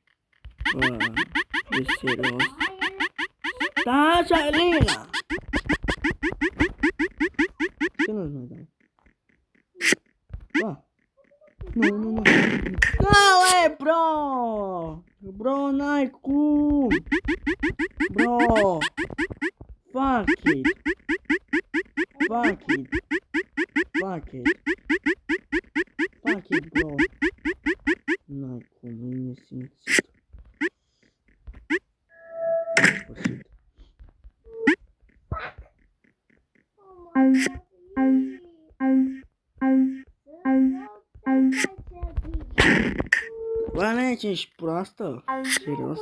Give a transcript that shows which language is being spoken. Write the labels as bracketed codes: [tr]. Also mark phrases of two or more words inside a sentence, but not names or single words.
[ro] Bă, e serios. Stai, Alina! Ce nu-ți mai dai? Bă. Nu, nu, nu. Da, bro! Bro, n-ai cum! [en] Bro! Fuck it! Fuck it! Fuck it! Fuck it, bro! [ro] N-ai cum, e nesimțit. În sfârșit. Bă, n-ai ce ești proastă? Serios?